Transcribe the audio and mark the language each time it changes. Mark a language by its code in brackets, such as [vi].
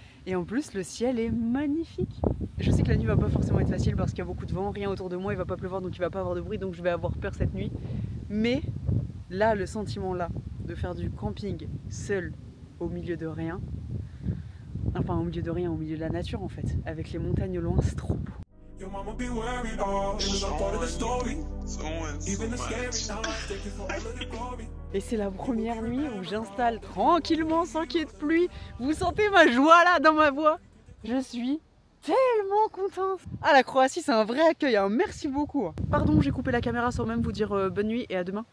[fr] Et en plus, le ciel est magnifique. Je sais que la nuit va pas forcément être facile parce qu'il y a beaucoup de vent, rien autour de moi, il va pas pleuvoir donc il va pas avoir de bruit, donc je vais avoir peur cette nuit. Mais là, le sentiment là, de faire du camping seul au milieu de rien, enfin au milieu de rien, au milieu de la nature en fait, avec les montagnes au loin, c'est trop beau. [en] Your mama be worried, oh, it was all part of the story. Even the scary nights, thank you for all of the glory. [fr] Et c'est la première nuit où j'installe tranquillement sans qu'il y ait de pluie. Vous sentez ma joie là dans ma voix? Je suis tellement contente. Ah, la Croatie c'est un vrai accueil, hein. Merci beaucoup. Pardon, j'ai coupé la caméra sans même vous dire bonne nuit et à demain.